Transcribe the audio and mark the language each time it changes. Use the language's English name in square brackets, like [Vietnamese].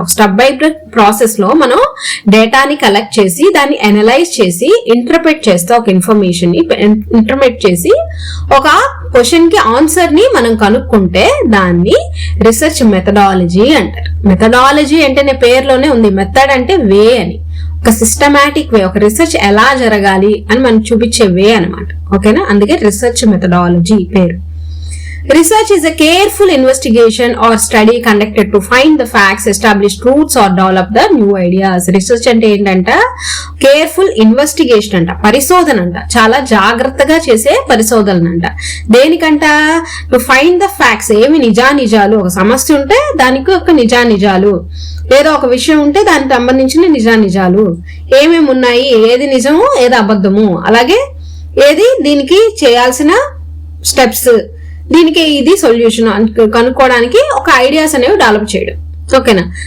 [Telugu] ఒక step by process లో మనం డేటాని కలెక్ట్ చేసి దాన్ని అనలైజ్ చేసి ఇంటర్ప్రెట్ చేస్తే ఒక ఇన్ఫర్మేషన్ ని ఇంటర్ప్రెట్ చేసి ఒక క్వశ్చన్ కి ఆన్సర్ ని మనం కనుక్కుంటే దాన్ని రీసెర్చ్ మెథడాలజీ అంటారు. మెథడాలజీ అంటే పేరులోనే ఉంది, మెథడ్ అంటే వే అని, ఒక సిస్టమాటిక్ వే, ఒక రీసెర్చ్ ఎలా జరగాలి అని మనం చూపించే వే అనమాట. ఓకేనా. అందుకే రీసెర్చ్ మెథడాలజీ పేరు. [English] Research is a careful investigation or study conducted to find the facts, establish truths or develop the new ideas. [Telugu] Research అంటే ఏంటంట, కేర్ఫుల్ ఇన్వెస్టిగేషన్ అంట, పరిశోధన అంట, చాలా జాగ్రత్తగా చేసే పరిశోధన అంట. దేనికంట, [English] to find the facts, [Telugu] ఏమి నిజాలు, ఒక సమస్య ఉంటే దానికి ఒక నిజాలు, ఏదో ఒక విషయం ఉంటే దానికి సంబంధించిన నిజాలు ఏమేమి ఉన్నాయి, ఏది నిజము ఏది అబద్ధము, అలాగే ఏది దీనికి చేయాల్సిన స్టెప్స్, దీనికి ఇది సొల్యూషన్ కనుక్కోవడానికి ఒక ఐడియాస్ అనేవి డెవలప్ చేయడం. ఓకేనా.